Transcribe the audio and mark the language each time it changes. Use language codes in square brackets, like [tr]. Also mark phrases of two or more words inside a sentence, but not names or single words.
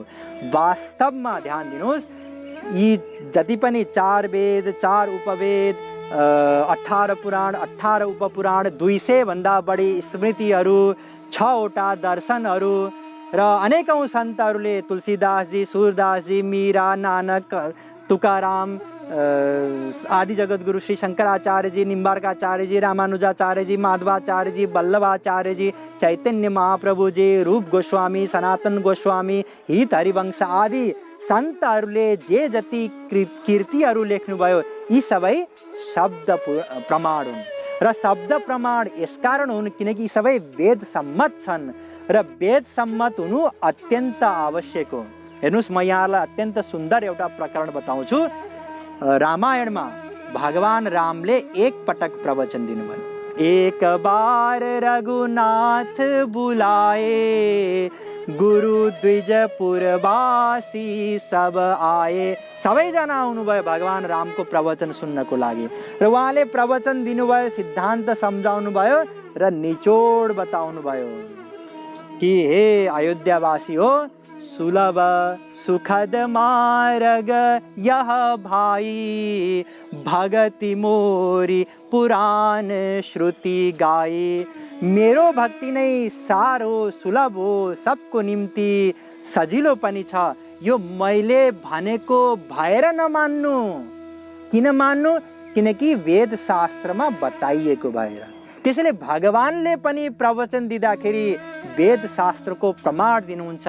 [ne] वास्तवमा ध्यान दिनुहोस्, यी जति पनि 4 वेद, 4 उपवेद, 18 पुराण, 18 उपपुराण, 200 भन्दा बढी स्मृतिहरू, 6वटा दर्शनहरू र अनेकौं सन्तहरूले, तुलसीदासजी, सूरदासजी, मीरा, नानक, तुकाराम आदि जगतगुरु श्री शंकराचार्य जी, निम्बार्काचार्य जी, रामानुजाचार्य जी, माधवाचार्य जी, वल्लभाचार्य जी, चैतन्य महाप्रभु जी, रूप गोस्वामी, सनातन गोस्वामी, हित हरिवंश आदि सन्तहरूले जे जति कीर्तिहरू लेख्नुभयो, यी सबै शब्द प्रमाण हुन्। र शब्द प्रमाण यसकारण हुन् किनकि यी सबै वेद सम्मत छन् र वेद सम्मत हुनु अत्यन्त आवश्यक हो। हेर्नुहोस्, म यहाँलाई अत्यन्त सुन्दर एउटा प्रकरण बताउँछु। रामायणमा भगवान रामले एक पटक प्रवचन दिनुभयो, [awa] एक बार रघुनाथ बुलाए, गुरु द्विजपुरवासी सब आए। [ne] सबैजना आउनुभयो भगवान रामको प्रवचन सुन्नको लागि र उहाँले प्रवचन दिनुभयो, सिद्धान्त सम्झाउनु भयो र निचोड बताउनु भयो कि हे अयोध्यावासी हो, [awa] सुलभ सुखद मार्ग यह भाई, भगति मोरी पुराण श्रुति गाई। [ne] मेरो भक्ति नै सारो सुलभ हो, सबको निम्ति सजिलो पनि छ। यो मैले भनेको भएर नमान्नु। किन मान्नु? किनकि वेद शास्त्रमा बताइएको भएर। त्यसैले भगवानले पनि प्रवचन दिँदाखेरि वेद शास्त्रको प्रमाण दिनुहुन्छ।